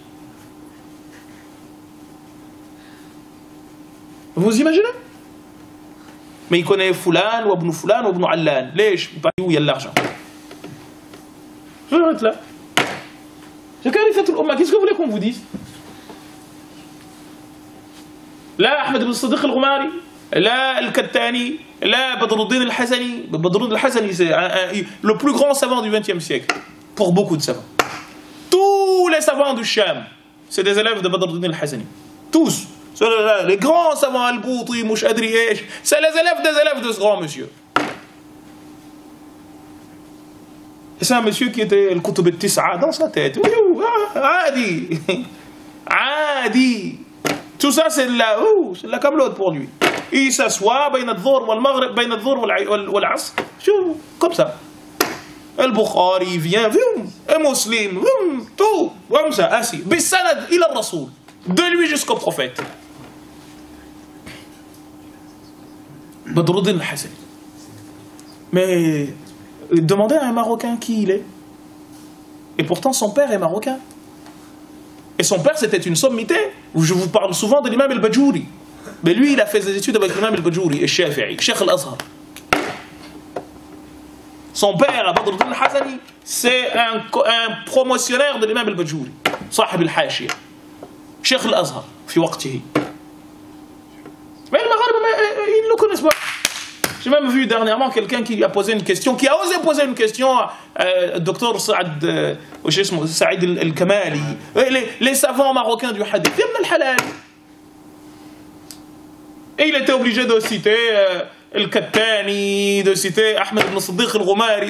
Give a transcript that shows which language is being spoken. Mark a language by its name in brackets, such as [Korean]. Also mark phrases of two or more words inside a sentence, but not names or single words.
[French] Vous imaginez? Mais il connaît Fulan, ou Ibn Fulan, ou Ibn Allan. Lèche, où il y a l'argent. Je vais être là. Qu'est-ce que vous voulez qu'on vous dise? Là, Ahmed ibn Siddiq al-Ghumari, là, al-Kattani, là, Badruddin al-Hazani. Badruddin al-Hazani, c'est le plus grand savant du XXe siècle, pour beaucoup de savants. Tous les savants du Sham, c'est des élèves de Badruddin al-Hazani. Tous. Les grands savants, Al-Bouti, Mouchadri, c'est les élèves de ce grand monsieur. Et c'est un monsieur qui était le Kutub al-Tis'a dans sa tête. Adi. Adi. Tout ça, c'est de la camelote pour lui. Il s'assoit, [Arabic] بين الظهر والمغرب, بين الظهر والعصر. [French] Comme ça. Al-Bukhari vient, un Muslim, tout, comme ça, assis. [Arabic] بسند إلى الرسول. [French] De lui jusqu'au prophète. Badruddin al-Hazani. Mais demandez à un Marocain qui il est. Et pourtant son père est marocain. Et son père c'était une sommité. Je vous parle souvent de l'imam al-Bajouri. Mais lui il a fait des études avec l'imam al-Bajouri et Shafi'i, Cheikh al-Azhar. Son père, Badruddin al-Hazani, c'est un promotionnaire de l'imam al-Bajouri. Sahib al-Hashiyah. Cheikh al-Azhar, [Arabic] في وقته. [French] Mais les Magharbes, ils ne le connaissent pas. J'ai même vu dernièrement quelqu'un qui a posé une question, qui a osé poser une question à Dr Saad al-Kamali, les savants marocains du hadith, Ibn al-Halal. Et il était obligé de citer Al-Kattani, de citer Ahmed ibn Siddiq al-Ghumari.